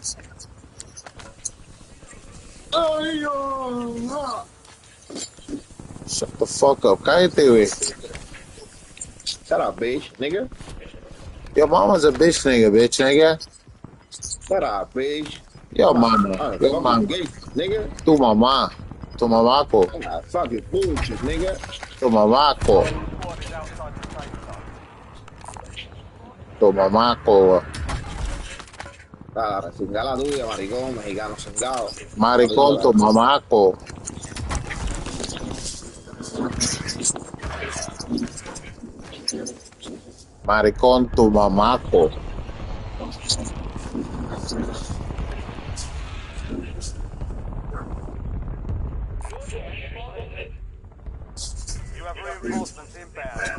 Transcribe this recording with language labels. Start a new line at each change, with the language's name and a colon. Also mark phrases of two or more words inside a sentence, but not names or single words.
English: Shut the fuck up.
Spanish: Cállate, güey.
English: Shut up, bitch, nigga. Your mama's a bitch nigga. Shut up, bitch. Your mama. Your Fucking mama. gay, nigga.
Spanish: Tu mamá. Tu mamaco.
English: Fucking bullshit, nigga.
Spanish: Tu mamaco. Tu mamaco. Chinga la tuya, maricón, mexicano cingado. Maricón, tu mamaco. Maricón, tu mamaco.
English: You have reinforcements inbound.